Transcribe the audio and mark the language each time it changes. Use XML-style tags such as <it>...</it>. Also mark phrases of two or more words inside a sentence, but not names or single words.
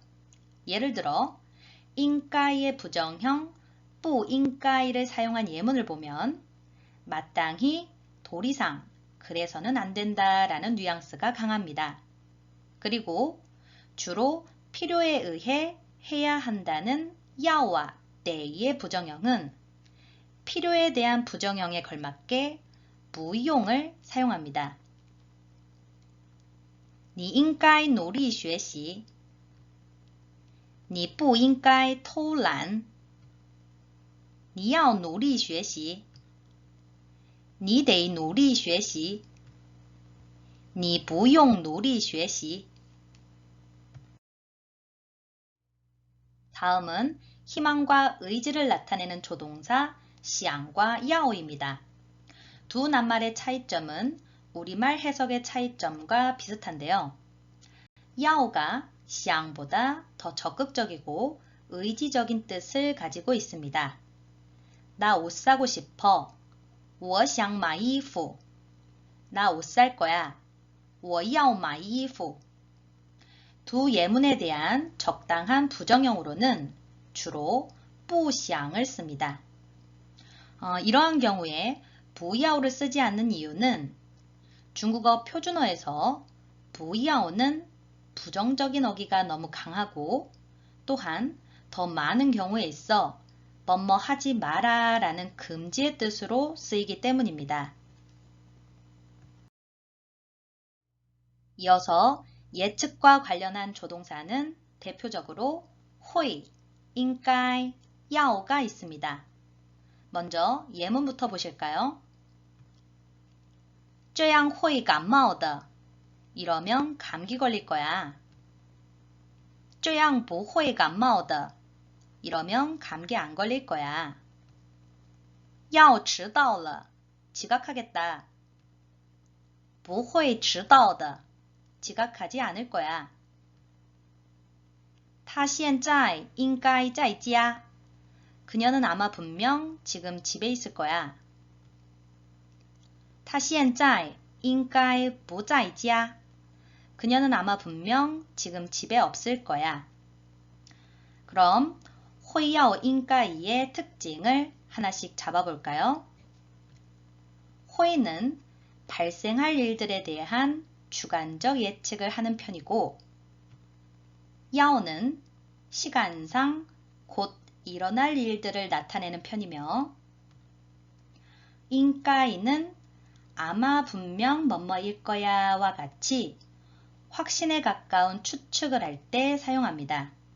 <ko>예를 들어 应该 의 부정형 不应该 를 사용한 예문을 보면 마땅히 도리상 그래서는 안 된다 라는 뉘앙스가 강합니다. 그리고 주로 필요에 의해 해야 한다는 要와得의 부정형은 필요에 대한 부정형에 걸맞게 무용을 사용합니다.</ko> <zh>你应该努力学习. 你不应该偷懒. 你要努力学习. 你得努力学习. 你不用努力学习.</zh> <ko>다음은 희망과 의지를 나타내는 조동사 想과 要입니다. 두 낱말의 차이점은 우리말 해석의 차이점과 비슷한데요. 要가 想보다 더 적극적이고 의지적인 뜻을 가지고 있습니다. 나 옷 사고 싶어.</ko> <zh>我想买衣服.</zh> <ko>나 옷 살 거야.</ko> <zh>我要买衣服.</zh> <ko>두 예문에 대한 적당한 부정형으로는 주로 不想을 씁니다. 이러한 경우에 不要 를 쓰지 않는 이유는 중국어 표준어에서 不要 는 부정적인 어기가 너무 강하고 또한 더 많은 경우에 있어 뭐뭐 하지 마라 라는 금지의 뜻으로 쓰이기 때문입니다. 이어서 예측과 관련한 조동사는 대표적으로</ko> <zh>会, 应该,</zh> <ko>要가 있습니다. 먼저 예문부터 보실까요?</ko> <zh>这样会感冒的.</zh> <ko>이러면 감기 걸릴 거야.</ko> <zh>这样不会感冒的.</zh> <ko>이러면 감기 안 걸릴 거야.</ko> <zh>要迟到了. 지각하겠다. 不会迟到的.</zh> <ko>지각하지 않을 거야.</ko> <zh>他现在应该在家.</zh> <ko>그녀는 아마 분명 지금 집에 있을 거야.</ko> <zh>他现在应该不在家.</zh> <ko>그녀는 아마 분명 지금 집에 없을 거야. 그럼</ko> <zh>会要应该</zh> <ko>의 특징을 하나씩 잡아볼까요? 会는 발생할 일들에 대한 주관적 예측을 하는 편이고, 要는 시간상 곧 일어날 일들을 나타내는 편이며, 应该는 아마 분명 뭐뭐일 거야와 같이 확신에 가까운 추측을 할 때 사용합니다.</ko>